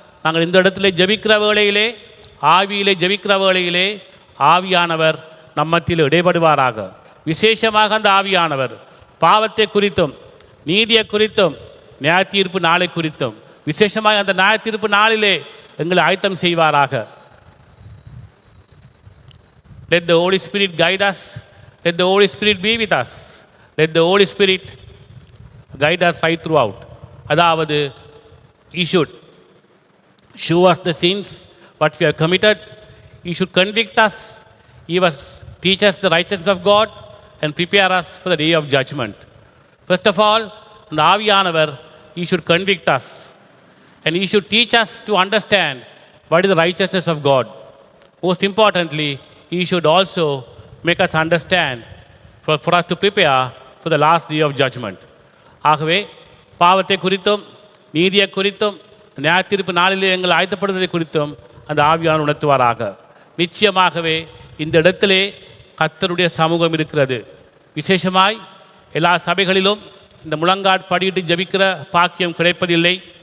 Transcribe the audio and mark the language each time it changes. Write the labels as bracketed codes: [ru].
[ta] நாங்கள் இந்த இடத்துல ஜெபிக்கிற வேளையிலே, ஆவியிலே ஜெபிக்கிற வேளையிலே ஆவியானவர் நம் மத்தியில் இடைப்படுவாராக. விசேஷமாக அந்த ஆவியானவர் பாவத்தை குறித்தும் நீதியை குறித்தும் நியாய தீர்ப்பு நாளை குறித்தும் விசேஷமாக அந்த நியாய தீர்ப்பு நாளிலே எங்களை ஆயத்தம் செய்வாராக. [en] Let the Holy Spirit guide us. Let the Holy Spirit be with us. Let the Holy Spirit guide us right throughout. அதாவது He should show us the sins what we have committed. He should convict us. He must teach us the righteousness of God and prepare us for the day of judgment. First of all, the ஆவியானவர் He should convict us and He should teach us to understand what is the righteousness of God. Most importantly, He should also make us understand for us to prepare for the last day of judgment. [ta] ஆகவே பாவத்தை குறித்தும் நீதியை குறித்தும் நியாய தீர்ப்பு நாளிலே எங்கள் ஆயத்தப்படுவதை குறித்தும் அந்த ஆவியானவர் உணர்த்துவாராக. நிச்சயமாகவே இந்த இடத்திலே கர்த்தருடைய சமூகம் இருக்கிறது. விசேஷமாய் எல்லா சபைகளிலும் இந்த முழங்காட் படியிட்டு ஜெபிக்கிற பாக்கியம் கிடைப்பதில்லை.